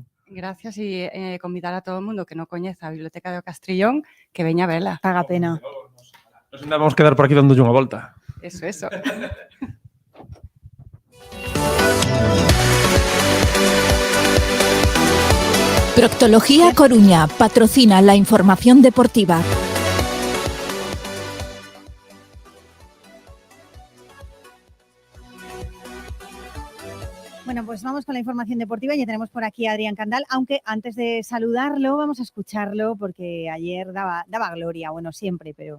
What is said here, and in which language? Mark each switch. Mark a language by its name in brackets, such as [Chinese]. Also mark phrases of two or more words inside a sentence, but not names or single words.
[Galician] Gracias y convidar a todo o mundo que non coñeza a Biblioteca do Castrillón que veña a vela. Paga pena. Nos ainda vamos quedar por aquí dándolle unha volta. Eso. [Spanish] Proctología Coruña patrocina la información deportiva. Bueno, pues vamos con la información deportiva. Ya tenemos por aquí a Adrián Candal, aunque antes de saludarlo vamos a escucharlo porque ayer daba gloria, bueno, siempre, pero...